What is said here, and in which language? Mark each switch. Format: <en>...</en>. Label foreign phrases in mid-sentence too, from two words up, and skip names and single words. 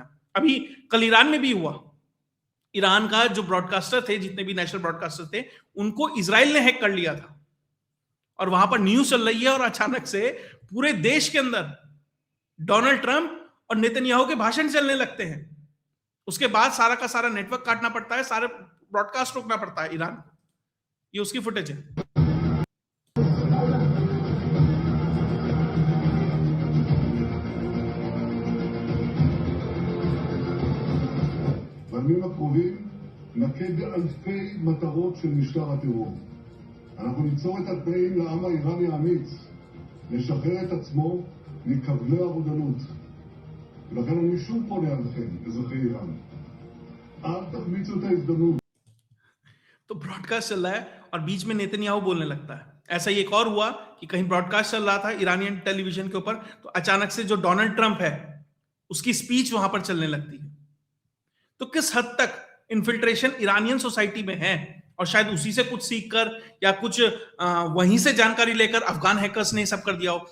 <hi>अभी कल ईरान में भी हुआ, ईरान का जो ब्रॉडकास्टर थे, जितने भी</hi> <en>national broadcaster</en> <hi>थे, उनको इजराइल ने हैक कर लिया था और वहां पर न्यूज चल रही है और अचानक से पूरे देश के अंदर डोनाल्ड ट्रंप और नेतन्याहू के भाषण चलने लगते हैं। उसके बाद सारा का सारा नेटवर्क काटना पड़ता है, सारे ब्रॉडकास्ट रोकना पड़ता है ईरान। ये उसकी फुटेज है।</hi> <he>בימים הקרובים נכה באלפי מטרות של משטר הטרור. אנחנו ניצור את התנאים לעם האיראני האמיץ לשחרר את עצמו מכבלי הרודנות. ולכן אני שוב פונה אליכם, אזרחי איראן. אל תחמיצו את ההזדמנות.</he> <hi>तो ब्रॉडकास्ट चल रहा है और बीच में नेतन्याहू बोलने लगता है। ऐसा ही एक और हुआ कि कहीं ब्रॉडकास्ट चल रहा था</hi> <en>Iranian television</en> <hi>के ऊपर, तो अचानक से जो डोनाल्ड ट्रंप है उसकी स्पीच वहां पर चलने लगती है। तो किस हद तक</hi> <en>infiltration Iranian society</en> <hi>में है और शायद उसी से कुछ सीखकर या कुछ वहीं से जानकारी लेकर अफगान हैकर्स ने सब कर दिया हो।</hi>